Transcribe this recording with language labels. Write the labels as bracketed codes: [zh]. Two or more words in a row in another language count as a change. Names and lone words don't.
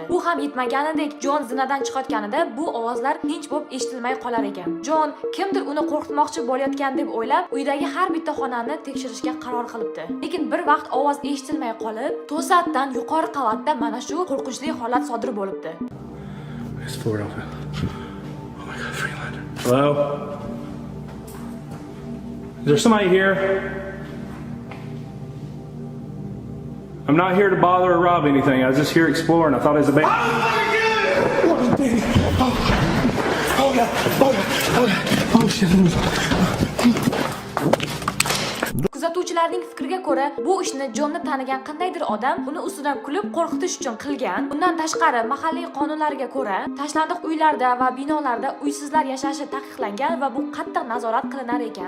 [uz] Bu ham yetmaganidek, Jon zinadan chiqayotganida bu ovozlar tinch bo'lib eshitilmay qolar ekan. Jon kimdir uni qo'rqitmoqchi bo'layotgan deb o'ylab, uydagi har bitta xonani tekshirishga qaror qilibdi. Lekin bir vaqt ovoz eshitilmay qolib, to'satdan yuqori qavatda mana shu qo'rqinchli holat sodir bo'libdi. [en] It's Philadelphia. Oh my God, Freelander. Hello? Is there somebody here? I'm not here to bother or rob anything. I was just here exploring. I thought it was a baby. Oh, baby. Oh, God. Oh, God. Oh, shit. [uz] Kuzatuvchilarning fikriga ko'ra, bu ishni Jonni tanigan qandaydir odam uni ustidan kulib qo'rqitish uchun qilgan. Bundan tashqari, mahalliy qonunlarga ko'ra, tashlandiq uylarda va binolarda uysizlar yashashi taqiqlangan va bu qattiq nazorat qilinar ekan.